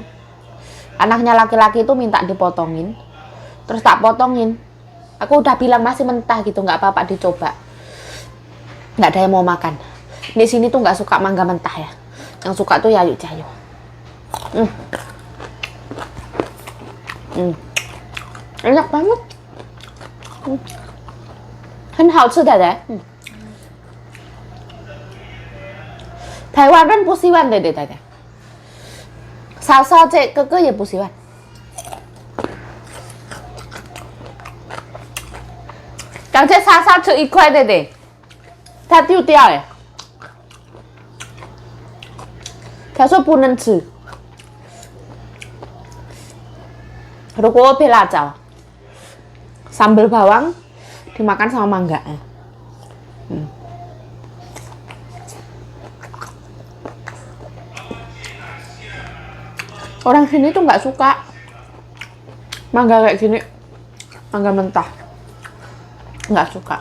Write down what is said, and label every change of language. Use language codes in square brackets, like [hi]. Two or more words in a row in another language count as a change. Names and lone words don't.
[id] Anaknya laki-laki itu minta dipotongin, terus tak potongin. Aku udah bilang masih mentah gitu, nggak apa-apa dicoba. Nggak ada yang mau makan. Di sini tuh nggak suka mangga mentah ya. Yang suka tuh Yayu Jayu. Enak banget. [zh] 很好吃的嘞。台湾人不喜欢的，嫂嫂这哥哥也不喜欢。刚才莎莎吃一块的，他丢掉了。他说不能吃。 [id] Ruko pelacau, sambal bawang dimakan sama mangga. Orang sini tuh nggak suka mangga kayak gini, mangga mentah, nggak suka.